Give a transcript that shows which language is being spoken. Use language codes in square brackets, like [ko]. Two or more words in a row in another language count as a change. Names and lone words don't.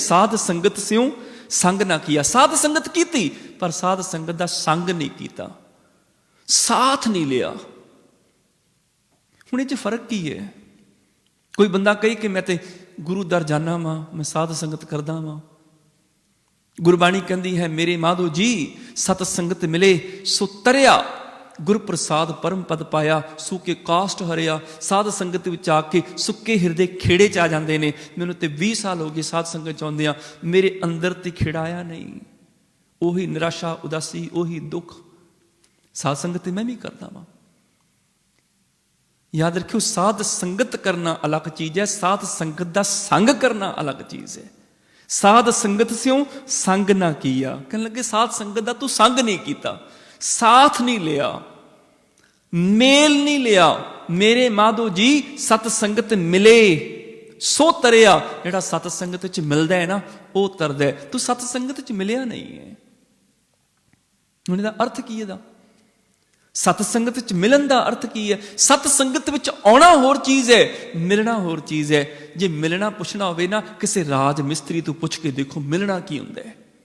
[pa] ਸਾਧ ਸੰਗਤ ਸਿਉ ਸੰਗ ਨਾ ਕੀਆ, ਸਾਧ ਸੰਗਤ ਕੀਤੀ ਪਰ ਸਾਧ ਸੰਗਤ ਦਾ ਸੰਗ ਨਹੀਂ ਕੀਤਾ, ਸਾਥ ਨਹੀਂ ਲੀਆ। ਹੁਣ ਇਹ ਫ਼ਰਕ ਕੀ ਹੈ? ਕੋਈ ਬੰਦਾ ਕਹੇ ਕਿ ਮੈਂ ਤੇ ਗੁਰੂ ਦਰ ਜਾਨਾ ਵਾਂ, ਮੈਂ ਸਾਧ ਸੰਗਤ ਕਰਦਾ ਵਾਂ। ਗੁਰਬਾਣੀ ਕਹਤੀ ਹੈ, ਮੇਰੇ ਮਾਧੋ ਜੀ ਸਤ ਸੰਗਤ ਮਿਲੇ ਸੋ ਤਰਿਆ, ਗੁਰ ਪ੍ਰਸਾਦ ਪਰਮ ਪਦ ਪਾਇਆ, ਸੂਕੇ ਕਾਸਟ ਹਰਿਆ। ਸਾਧ ਸੰਗਤ ਵਿਚ ਆਕੇ ਸੁੱਕੇ ਹਿਰਦੇ ਖੇੜੇ ਚ ਆ ਜਾਤੇ ਹੈਂ। ਮੈਨੂੰ ਤੇ 20 ਸਾਲ ਹੋ ਗਏ ਸਾਧ ਸੰਗਤ ਚਾਹੁੰਦੇ ਆ, ਮੇਰੇ ਅੰਦਰ ਤੇ ਖੇੜਾ ਆਇਆ ਨਹੀਂ। ਉਹੀ ਨਿਰਾਸ਼ਾ ਉਦਾਸੀ, ਉਹੀ ਦੁਖ। ਸਾਧ ਸੰਗਤ ਮੈਂ ਭੀ ਕਰਦਾ ਵਾਂ। ਯਾਦ ਰੱਖਿਓ, ਸਾਧ ਸੰਗਤ ਕਰਨਾ ਅਲੱਗ ਚੀਜ਼ ਹੈ, ਸਾਧ ਸੰਗਤ ਕਾ ਸੰਗ ਕਰਨਾ ਅਲੱਗ ਚੀਜ਼ ਹੈ। ਸਾਧ ਸੰਗਤ ਸਿਉ ਸੰਗ ਨਾ ਕੀਆ, ਕਹਿਣੇ ਲੱਗੇ ਸਾਧ ਸੰਗਤ ਕਾ ਤੂ ਸੰਗ ਨਹੀਂ ਕੀਆ, ਸਾਥ ਨਹੀਂ ਲੀਆ। ਮੇਲ ਨਹੀਂ ਲੀਆ। ਮੇਰੇ ਮਾਧੋ ਜੀ ਸਤ ਸੰਗਤ ਮਿਲੇ ਸੋ ਤਰਿਆ। ਜਿਹੜਾ ਸਤ ਸੰਗਤ ਚ ਮਿਲਦਾ ਹੈ ਨਾ ਉਹ ਤਰਦਾ ਹੈ। ਤੂੰ ਸਤ ਸੰਗਤ ਚ ਮਿਲਿਆ ਨਹੀਂ ਹੈ। ਹੁਣ ਇਹਦਾ ਅਰਥ ਕੀ ਇਹਦਾ? ਸਤ ਸੰਗਤ ਵਿੱਚ ਮਿਲਣ ਦਾ ਅਰਥ ਕੀ ਹੈ? ਸਤ ਸੰਗਤ ਵਿੱਚ ਆਉਣਾ ਹੋਰ ਚੀਜ਼ ਹੈ, ਮਿਲਣਾ ਹੋਰ ਚੀਜ਼ ਹੈ। ਜੇ ਮਿਲਣਾ ਪੁੱਛਣਾ ਹੋਵੇ ਨਾ ਕਿਸੇ ਰਾਜ ਮਿਸਤਰੀ ਤੋਂ ਪੁੱਛ ਕੇ ਦੇਖੋ ਮਿਲਣਾ ਕੀ ਹੁੰਦਾ ਹੈ।